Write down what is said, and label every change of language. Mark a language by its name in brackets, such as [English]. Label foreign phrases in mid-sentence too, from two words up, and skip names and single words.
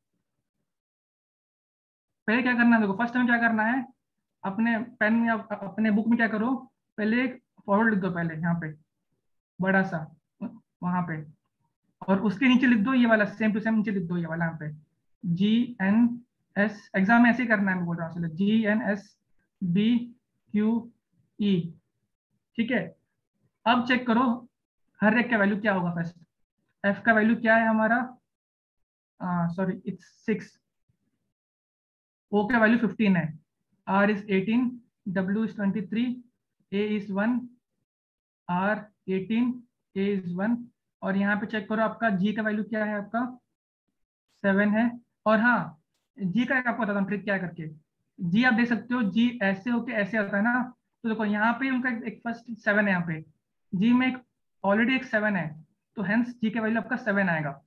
[Hindi] पहले क्या करना है, देखो फर्स्ट हमें क्या करना है, अपने पेन या अपने बुक में क्या करो, पहले एक फॉरवर्ड लिख दो, पहले यहाँ पे बड़ा सा वहां पे, और उसके नीचे लिख दो ये वाला, [English] same to same [Hindi] नीचे लिख दो ये वाला यहाँ पे GNS, एग्जाम में ऐसे ही करना है, मैं बोल रहा हूँ GNSBQE। ठीक है, अब चेक करो हर एक का वैल्यू क्या होगा। फर्स्ट एफ का वैल्यू क्या है हमारा, [English] sorry it's 6, [Hindi] ओ का वैल्यू 15 है, [English] R is 18, W is 23, A is 1, R 18, A is 1, [Hindi] और यहाँ पे चेक करो आपका G का वैल्यू क्या है, आपका 7 है। और हाँ, G का आपको बताता हूँ ट्रिक क्या करके, G आप देख सकते हो G ऐसे होके ऐसे आता है ना, तो देखो यहाँ पे उनका एक फर्स्ट 7 है, यहाँ पे G में एक ऑलरेडी एक 7 है, तो हेंस G का वैल्यू आपका 7 आएगा।